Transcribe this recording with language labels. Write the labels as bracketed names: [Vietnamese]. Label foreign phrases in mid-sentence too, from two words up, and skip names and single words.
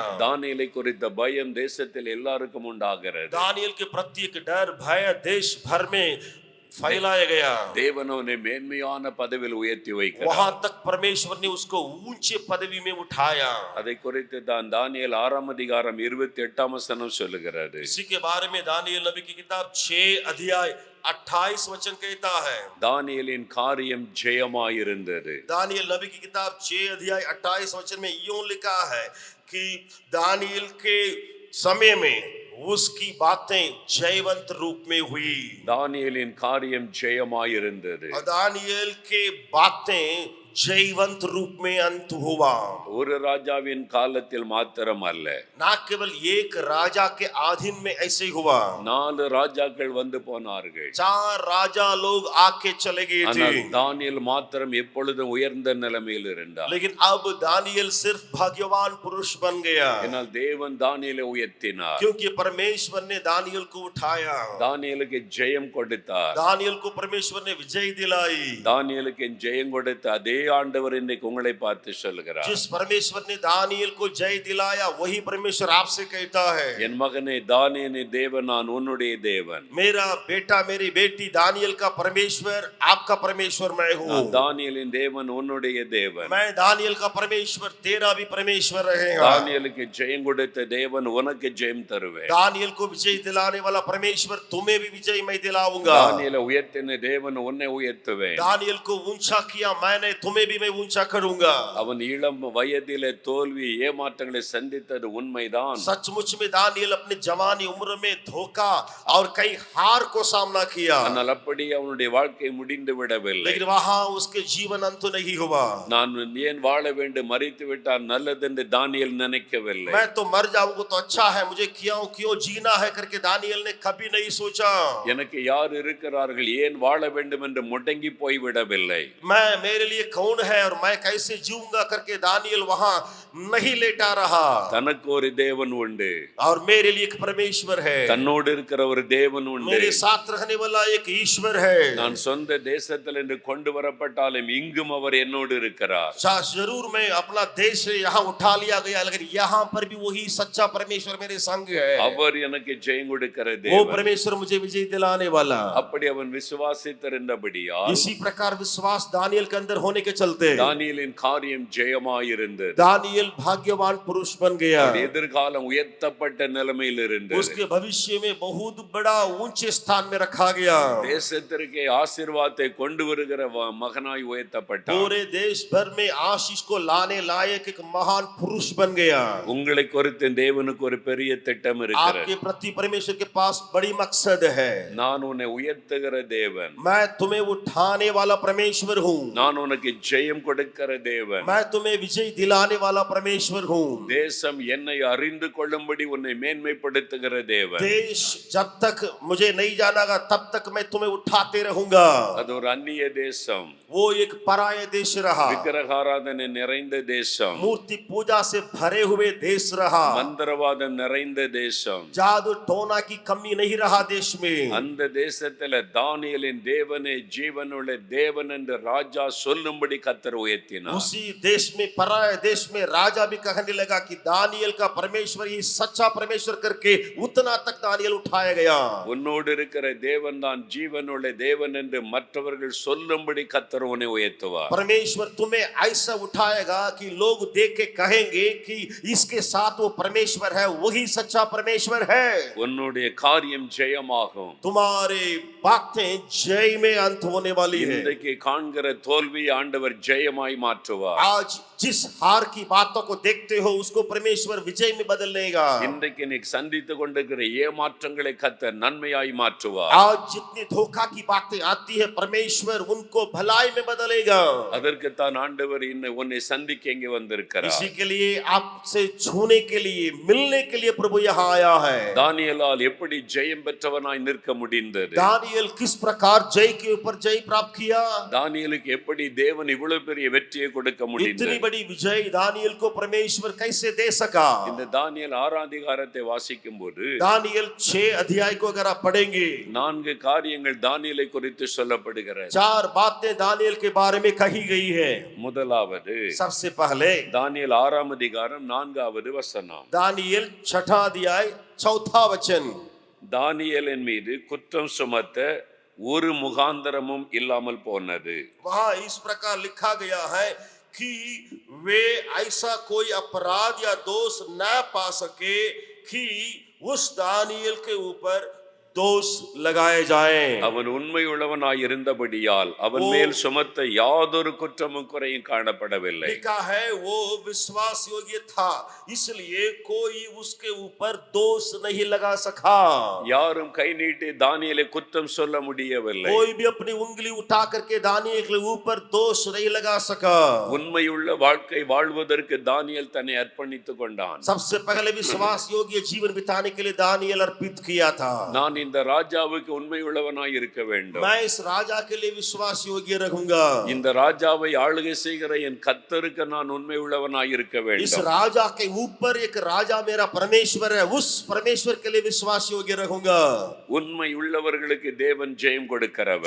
[Tamil] தானியேலை குறித்த பயம் தேசத்தில் எல்லாருக்கும் உண்டாகிறது। [Hindi] दानियल के प्रति एक डर भय देश भर में फैलाया गया। [Tamil] தேவன் அவனை மேன்மையான பதவியில் உயர்த்தி வைக்கிறார்। [Hindi] वहां तक परमेश्वर ने उसको ऊंचे पदवी में उठाया। [Tamil] அதை குறித்து தான் தானியேல் 6 அதிகாரம் 28 வசனம் சொல்லுகிறது। [Hindi] इसी के बारे में दानियल नबी की किताब 6 अध्याय 28 वचन कहता है। [Tamil] தானியேலின் காரியம் ஜெயமாயிருந்தது। [Hindi] दानियल नबी की किताब 6 अध्याय 28 वचन में यूं लिखा है कि दानियल के समय में उसकी बातें जयवंत रूप में हुई। [Tamil] தானியேலின் காரியம் ஜெயமாயிருந்தது। [Hindi] दानियल के बातें जयवंत रूप में अंत हुआ। [Tamil] ஒரு ராஜாவின் காலத்தில் மாத்திரம் அல்ல, [Hindi] ना केवल एक राजा के अधीन में ऐसे ही हुआ। [Tamil] 4 ராஜாக்கள் வந்து போனார்கள்। [Hindi] 4 राजा लोग आके चले गए [Tamil] ஆனால் [Hindi] थे, [Tamil] தானியேல் மாத்திரம் எப்பொழுதும் உயர்ந்த நிலைமையில் இருந்தார்। [Hindi] लेकिन अब दानियल सिर्फ भाग्यवान पुरुष बन गया, [Tamil] ஏனால் தேவன் தானியேலை உயர்த்தினார்। [Hindi] क्योंकि परमेश्वर ने दानियल को उठाया। [Tamil] தானியேலுக்கு ஜெயம் கொடுத்தார்। [Hindi] दानियल को परमेश्वर ने विजय दिलाई। [Tamil] தானியேலுக்கு ஜெயம் கொடுத்த அதே ஆண்டவர் இன்னைக்கு உங்களை பார்த்து சொல்கிறார்। [Hindi] जिस परमेश्वर ने दानियल को जय दिलाया वही परमेश्वर आपसे कहता है, [Tamil] என் மகனே தானியேலே தேவன் நான் உன்னுடைய தேவன்। [Hindi] मेरा बेटा मेरी बेटी दानियल का परमेश्वर आपका परमेश्वर मैं हूँ। [Tamil] நான் தானியேலின் தேவன் உன்னுடைய தேவன்। [Hindi] मैं दानियल का परमेश्वर तेरा भी परमेश्वर रहेगा। [Tamil] தானியேலுக்கு ஜெயம் கொடுத்த தேவன் உனக்கு ஜெயம் தருவேன்। [Hindi] दानियल को विजय दिलाने वाला परमेश्वर तुम्हें भी विजय मैं दिलाऊंगा। [Tamil] தானியேலை உயர்த்தின தேவன் உன்னை உயர்த்துவேன்। [Hindi] दानियल को ऊंचा किया मैंने, तुम्हें भी मैं ऊंचा करूंगा। [Tamil] அவன் இளம் வயதிலே தோல்வி ஏமாற்றங்களை சந்தித்தது உண்மைதான்। [Hindi] सचमुच में दानियल अपने जवानी उम्र में धोखा और कई हार को सामना किया, [Tamil] ஆனால் அப்படி அவனுடைய வாழ்க்கை முடிந்து விடவில்லை। [Hindi] लेकिन वहां उसके जीवन अंत नहीं हुआ। [Tamil] நான் ஏன் வாழ வேண்டும், மரித்து விட்டால் நல்லது என்று தானியேல் நினைக்கவில்லை। [Hindi] मैं तो मर जाऊंगा तो अच्छा है, मुझे क्यों जीना है करके दानियल ने कभी नहीं सोचा। [Tamil] எனக்கு யார் இருக்கிறார்கள், ஏன் வாழ வேண்டும் என்று முடங்கி போய் விடவில்லை। [Hindi] मैं मेरे लिए कौन है और मैं कैसे जीऊंगा करके दानियल वहां नहीं लेटा रहा। [Tamil] தனக்கு ஒரு தேவன் உண்டு, [Hindi] और मेरे लिए एक परमेश्वर है, [Tamil] தன்னோடு இருக்கிற ஒரு தேவன் உண்டு। [Hindi] मेरे साथ रहने वाला एक ईश्वर है। [Tamil] நான் சொந்த தேசத்தில் என்று கொண்டு வரப்பட்டாலும் இங்கும் அவர் என்னோடு இருக்கிறார்। [Hindi] जरूर मैं अपना देश से यहाँ उठा लिया गया, लेकिन यहाँ पर भी वही सच्चा परमेश्वर मेरे संग है। [Tamil] அவர் எனக்கு ஜெயம் கொடுக்கிற [Hindi] वो [Tamil] தேவன்। [Hindi] परमेश्वर मुझे विजय दिलाने वाला। [Tamil] அப்படி அவன் விசுவாசித்திருந்தபடியால் [Hindi] इसी प्रकार विश्वास दानियल के अंदर होने के के चलते [Tamil] தானியேலின் காரியம் ஜெயமாயிருந்தது. [Hindi] दानियल भाग्यवान पुरुष बन गया। [Tamil] எதிர்காலம் உயர்த்தப்பட்ட நிலைமையில் இருந்தது. [Hindi] उसके भविष्य में बहुत बड़ा ऊंचे स्थान में रखा गया। [Tamil] தேசத்திற்கே ஆசீர்வாதத்தை கொண்டு வருகிற மகனாய் உயர்த்தப்பட்டார். [Hindi] पूरे देश भर में आशीष को लाने लायक एक महान पुरुष बन गया। [Tamil] உங்களை குறித்து தேவனுக்கு ஒரு பெரிய திட்டம் இருக்கிறது. [Hindi] आपके प्रति परमेश्वर के पास बड़ी मकसद है। [Tamil] நான் உன்னை உயர்த்துகிற தேவன். [Hindi] मैं तुम्हें उठाने वाला परमेश्वर हूँ। [Tamil] நான் உனக்கு ஜெயம் கொடுக்கிற தேவன். [Hindi] मैं तुम्हें विजय दिलाने वाला परमेश्वर हूँ। [Tamil] தேசம் என்னை அறிந்து கொள்ளும்படி உன்னை மேன்மைப்படுத்துகிற தேவன். [Hindi] देश जब तक मुझे नहीं जानेगा तब तक मैं तुम्हें उठाते रहूंगा। [Tamil] அது ஒரு அந்நிய தேசம். [Hindi] वो एक पराया देश रहा। [Tamil] விக்கிரகாராதனை நிறைந்த தேசம். [Hindi] मूर्ति पूजा से भरे हुए देश रहा। [Tamil] மந்திரவாதம் நிறைந்த தேசம். [Hindi] जादू टोना की कमी नहीं रहा देश में। [Tamil] அந்த தேசத்துல தானியேலின் தேவனே ஜீவனுள்ள தேவன் என்று ராஜா சொல்லும்படி கர்த்தர் உயர்த்தினார். [Hindi] उसी देश में पराया देश में राजा भी कहने लगा कि दानियल का परमेश्वर ही सच्चा परमेश्वर करके उतना तक दानियल उठाया गया। [Tamil] உன்னோடு இருக்கிற தேவன் தான் ஜீவனுள்ள தேவன் என்று மற்றவர்கள் சொல்லும்படி கர்த்தர் உன்னை உயர்த்துவார். [Hindi] परमेश्वर तुम्हें ऐसा उठाएगा कि लोग देख के कहेंगे कि इसके साथ वो परमेश्वर है, वही सच्चा परमेश्वर है। [Tamil] உன்னுடைய காரியம் ஜெயமாகும். [Hindi] तुम्हारे बातें जय में अंत होने वाली है। [Tamil] இன்றைக்கு காண்கிற தோல்வி ஆண்டவர் ஜெயமாய் மாற்றுவார். [Hindi] आज जिस हार की बातों को देखते हो उसको परमेश्वर विजय में बदल लेगा। [Tamil] இன்றைக்கு நீ சந்தித்துக் கொண்டிருக்கிற ஏமாற்றங்களை கர்த்தர் நன்மையாய் மாற்றுவார். [Hindi] आज जितनी धोखा की बातें आती है परमेश्वर उनको भलाई में बदलेगा। [Tamil] அதற்கு தான் ஆண்டவர் உன்னை சந்திக்க இங்கே வந்திருக்கிறார். [Hindi] इसी के लिए आपसे छूने के लिए मिलने के लिए प्रभु यहाँ आया है। [Tamil] தானியேலால் எப்படி ஜெயம் பெற்றவனாய் நிற்க முடிந்தது? [Hindi] दानियल किस प्रकार जय के ऊपर जय प्राप्त किया? [Tamil] தானியேலுக்கு எப்படி தேவன் இவ்வளவு பெரிய வெற்றியை கொடுக்க முடிந்தது? [Hindi] इतनी बड़ी विजय दानियल को परमेश्वर कैसे दे सका? [Tamil] இந்த தானியேல் 6 அதிகாரத்தை வாசிக்கும் போது [Hindi] दानियल 6 अध्याय को अगर आप पढ़ेंगे [Tamil] 4 காரியங்கள் தானியேலை குறித்து சொல்லப்படுகிறது. [Hindi] 4 बातें दानियल के बारे में कही गई है। [Tamil] முதலாவது [Hindi] सबसे पहले [Tamil] தானியேல் 6 அதிகாரம் 4வது வசனம். [Hindi] दानियल 6 अध्याय 4 वचन। [Tamil] தானியேலின் மீது குற்றம் சுமத்த ஒரு முகாந்தரமும் இல்லாமல் போனது. [Hindi] वहां इस प्रकार लिखा गया है कि वे ऐसा कोई अपराध या दोष न पा सके कि उस दानियल के ऊपर दोष लगाए जाएं। [Tamil] அவன் உண்மை உள்ளவனாய் இருந்தபடியால் அவன் மேல் சுமத்த யாதொரு குற்றமும் குறையும் காணப்படவில்லை. [Hindi] लिखा है वो विश्वास योग्य था इसलिए कोई उसके ऊपर दोष नहीं लगा सका। [Tamil] யாரும் கை நீட்டி தானியேலை குற்றம் சொல்ல முடியவில்லை. [Hindi] कोई भी अपनी उंगली उठा करके दानियल के ऊपर दोष नहीं लगा सका। [Tamil] உண்மையுள்ள வாழ்க்கை வாழ்வதற்கு தானியேல் தன்னை அர்ப்பணித்துக் கொண்டான். [Hindi] सबसे पहले विश्वास योग्य जीवन बिताने के लिए दानियल अर्पित किया था। [Tamil] நான் இந்த ராஜாவுக்கு உண்மை உள்ளவனாய் இருக்க வேண்டும். [Hindi] मैं इस राजा के लिए विश्वास योग्य रहूंगा। [Tamil] இந்த ராஜாவை ஆளுகை செய்கிற என் கர்த்தருக்கு நான் உண்மை உள்ளவனாய் இருக்க [Hindi] इस [Tamil] வேண்டும். [Hindi] राजा के ऊपर एक राजा मेरा परमेश्वर है, उस परमेश्वर के लिए विश्वास योग्य रहूंगा। [Tamil] உண்மை உள்ளவர்களுக்கு தேவன் ஜெயம் கொடுக்கிறவர்.